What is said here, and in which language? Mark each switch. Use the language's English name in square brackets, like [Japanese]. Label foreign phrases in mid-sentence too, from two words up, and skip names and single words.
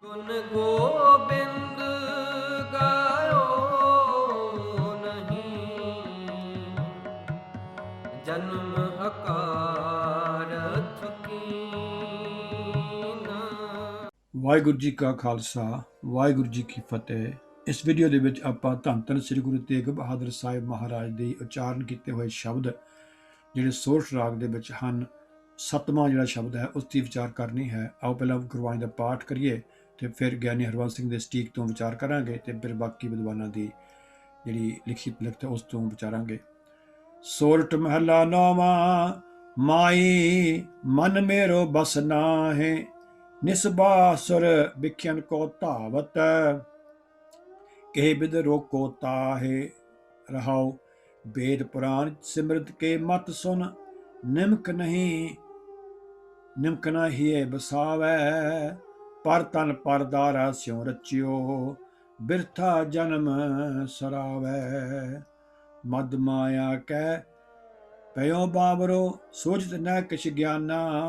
[Braj] गुण गोबिंद गायो नहीं, जन्म अकारथ कीना। [Punjabi] ਵਾਹਿਗੁਰੂ ਜੀ ਕਾ ਖਾਲਸਾ ਵਾਹਿਗੁਰੂ ਜੀ ਕੀ ਫਤਿਹ। ਇਸ ਵੀਡੀਓ ਦੇ ਵਿੱਚ ਆਪਾਂ ਧੰਨ ਧੰਨ ਸ੍ਰੀ ਗੁਰੂ ਤੇਗ ਬਹਾਦਰ ਸਾਹਿਬ ਮਹਾਰਾਜ ਦੀ ਉਚਾਰਨ ਕੀਤੇ ਹੋਏ ਸ਼ਬਦ ਜਿਹੜੇ ਸੋਰਠ ਰਾਗ ਦੇ ਵਿੱਚ ਹਨ, ਸੱਤਵਾਂ ਜਿਹੜਾ ਸ਼ਬਦ ਹੈ ਉਸ ਦੀ ਵਿਚਾਰ ਕਰਨੀ ਹੈ। ਆਓ ਪਹਿਲਾਂ ਗੁਰਬਾਣੀ ਦਾ ਪਾਠ ਕਰੀਏ ਤੇ ਫਿਰ ਗਿਆਨੀ ਹਰਬੰਸ ਸਿੰਘ ਦੇ ਸਟੀਕ ਤੋਂ ਵਿਚਾਰ ਕਰਾਂਗੇ ਤੇ ਫਿਰ ਬਾਕੀ ਵਿਦਵਾਨਾਂ ਦੀ ਜਿਹੜੀ ਲਿਖੀ ਲਿਖਤ ਉਸ ਤੋਂ ਵਿਚਾਰਾਂਗੇ। ਸੋਰਠ ਮਹਲਾ ਨੌਵਾਂ। [Braj] ਮਾਈ ਮਨ ਮੇਰੋ ਬਸ ਨਾਹਿ, ਨਿਸਬਾਸੁਰ ਵਿਖਿਆਨ ਕੋ ਧਾਵਤ, ਕਹਿ ਬਿਦ ਰੋਕੋ ਤਾਹੇ। ਰਹਾਉ वेद पुराण सिमरत के मत सुन, निमक न हिए बसावै। पर तन पर दारा स्यों रचियो, बिरथा जन्म सरावै। मद माया कै पयो बावरो, सोचत न किछ ज्ञाना।